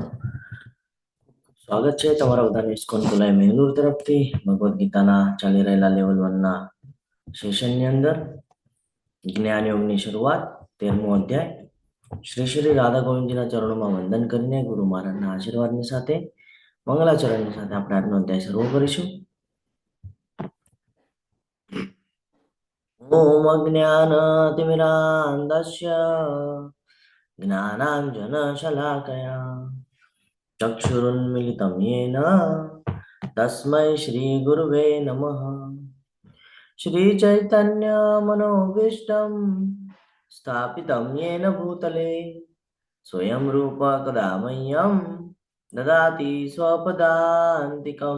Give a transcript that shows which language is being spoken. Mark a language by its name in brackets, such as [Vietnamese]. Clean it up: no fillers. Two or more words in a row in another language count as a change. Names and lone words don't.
[Gujarati] સ્વાગત છે તમારા બધાને ઇસ્કોન કોલાય મેંગલુરુ તરફથી ભગવદ્ ગીતાના ચાલી રહેલા લેવલ 1 ના સેશનની અંદર જ્ઞાન યોગની શરૂઆત 13મો અધ્યાય શ્રી શ્રી રાધા ગોવિંદજીના ચરણોમાં વંદન કરીને ગુરુ મહારાજના આશીર્વાદની સાથે મંગલાચરણની સાથે આપણે આજનો અધ્યાય શરૂ કરીશું. [Sanskrit] ओम अज्ञानतिमिरान्धस्य ज्ञानांजन शलाकया ચક્ષુરુન્મિલિतं येन तस्मै श्रीगुरुवे नमः. श्रीचैतन्यमनोभीष्टं स्थापितं येन भूतले स्वयं रूप कदा मह्यं ददाति स्वपदान्तिकं.